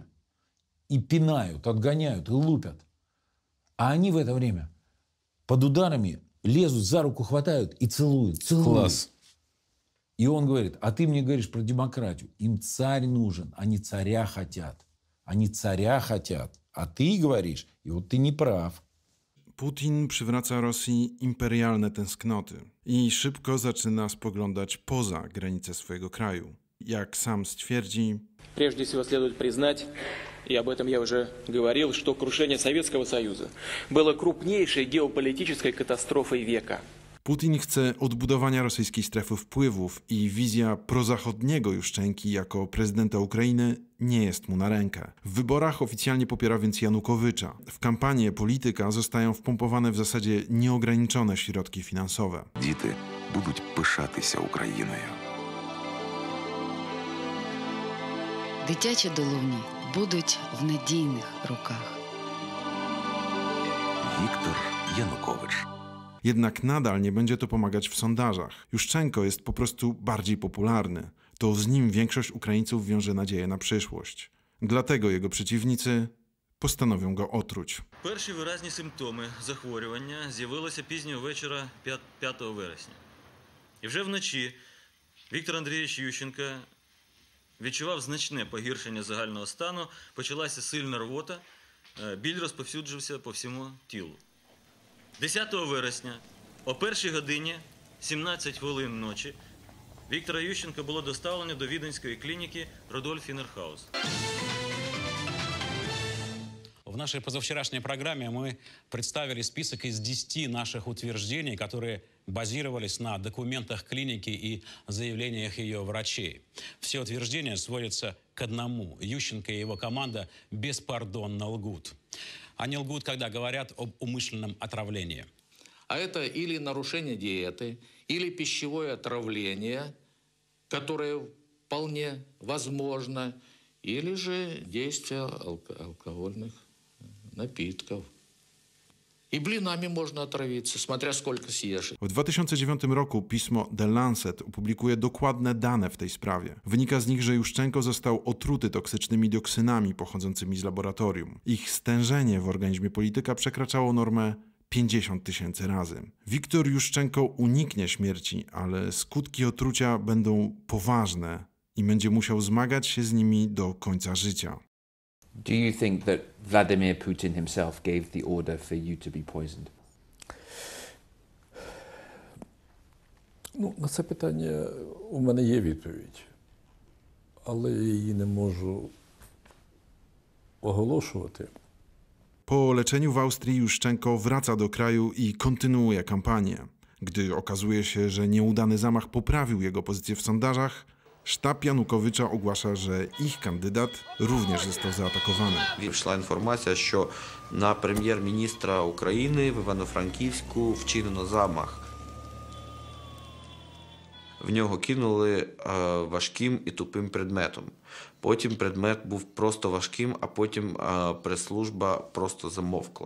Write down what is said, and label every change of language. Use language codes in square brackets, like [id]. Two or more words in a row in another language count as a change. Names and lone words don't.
[ru] И пинают, отгоняют, и лупят. А они в это время под ударами лезут, за руку хватают и целуют. Класс. И он говорит, а ты мне говоришь про демократию. Им царь нужен, они царя хотят. Они царя хотят. А ты говоришь, и вот ты не прав. [pl] Putin przywraca Rosji imperialne tęsknoty i szybko zaczyna spoglądać poza granice swojego kraju. Jak sam stwierdzi, [ru] Прежде всего следует признать, и об этом я уже говорил, что крушение Советского Союза было крупнейшей геополитической катастрофой века. [pl] Putin chce odbudowania rosyjskiej strefy wpływów i wizja prozachodniego Juszczenki jako prezydenta Ukrainy nie jest mu na rękę. W wyborach oficjalnie popiera więc Janukowycza. W kampanię polityka zostają wpompowane w zasadzie nieograniczone środki finansowe. [uk] Діти будуть пишатися Україною. Дитячі долоні будуть в надійних руках. Віктор Янукович. [pl] Jednak nadal nie będzie to pomagać w sondażach. Juszczenko jest po prostu bardziej popularny. To z nim większość Ukraińców wiąże nadzieję na przyszłość. Dlatego jego przeciwnicy postanowią go otruć. [uk] Перші виразні симптоми захворювання з'явилися пізнього вечора 5 вересня. І вже вночі Віктор Андрійович Ющенко відчував значне погіршення загального стану, почалася сильна рвота, біль розповсюджився по всьому тілу. 10 вересня о 1 годині 17 хвилин ночі Віктора Ющенка було доставлено до Віденської клініки Рудольф Інерхаус. [ru] В нашей позавчерашней программе мы представили список из 10 наших утверждений, которые базировались на документах клиники и заявлениях ее врачей. Все утверждения сводятся к одному. Ющенко и его команда беспардонно лгут. Они лгут, когда говорят об умышленном отравлении. А это или нарушение диеты, или пищевое отравление, которое вполне возможно, или же действие алкогольных напитков. И блинами можно отравиться, смотря сколько съешь. [pl] W 2009 roku pismo The Lancet opublikuje dokładne dane w tej sprawie. Wynika z nich, że Juszczenko został otruty toksycznymi dioksynami pochodzącymi z laboratorium. Ich stężenie w organizmie polityka przekraczało normę 50 000 razy. Wiktor Juszczenko uniknie śmierci, ale skutki otrucia będą poważne i będzie musiał zmagać się z nimi do końca życia. [en] Do you think that Vladimir Putin himself gave the order for you to be poisoned? [uk] Ну, на це питання у мене є відповідь, але я її не можу оголошувати. [pl] Po leczeniu w Austrii Juszczenko wraca do kraju i kontynuuje kampanię. Gdy okazuje się, że nieudany zamach poprawił jego pozycję w sondażach, sztab Януковича ogłasza, że ich kandydat również został zaatakowany. [uk] Йшла інформація, що на прем'єр-міністра України в Івано-Франківську вчинено замах. В нього кинули важким і тупим предметом. Потім предмет був просто важким, а потім прес-служба просто замовкла.